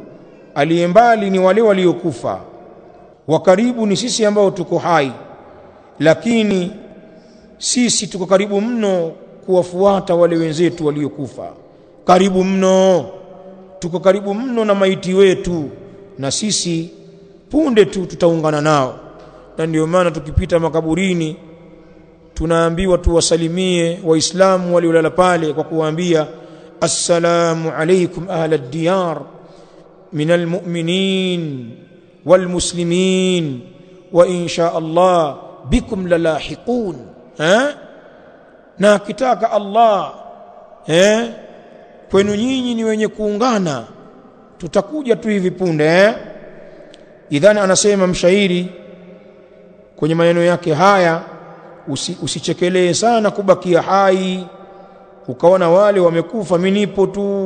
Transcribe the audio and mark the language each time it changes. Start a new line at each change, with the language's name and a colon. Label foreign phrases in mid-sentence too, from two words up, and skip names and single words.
Swahili: Aliye mbali ni wale waliokufa, wa karibu ni sisi ambao tuko hai, lakini sisi tuko karibu mno kuwafuata wale wenzetu waliokufa. Karibu mno, tuko karibu mno na maiti wetu, na sisi punde tu tutaungana nao. Na ndio maana tukipita makaburini tunaambiwa tuwasalimie waislamu waliolala pale kwa kuwaambia,
Arabic: السلام عليكم أهل الديار من المؤمنين والمسلمين وإن شاء الله بكم للاحقون.
Swahili: Na akitaka Allah kwenu nyinyi ni wenye kuungana, tutakuja tu hivi punde. Idhani anasema mshairi kwenye maneno yake haya, usichekelee sana kubakia hai ukaona wale wamekufa mimi nipo tu.